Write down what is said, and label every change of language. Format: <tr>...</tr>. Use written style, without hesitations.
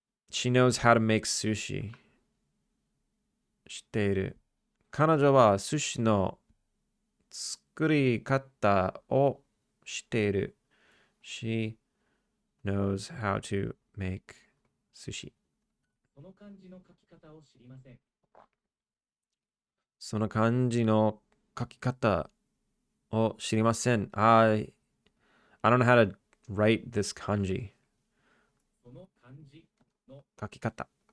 <en>She knows how to make sushi. Shiteiru.</en> <ja>Kanojo wa sushi no tsukuri kata o shiteiru.</ja> <en>She knows how to make sushi.</en> <ja>その漢字の書き方を知りません。その漢字の書き方を知りません。</ja> <en>I don't know how to write this kanji. その漢字の書き方。</en>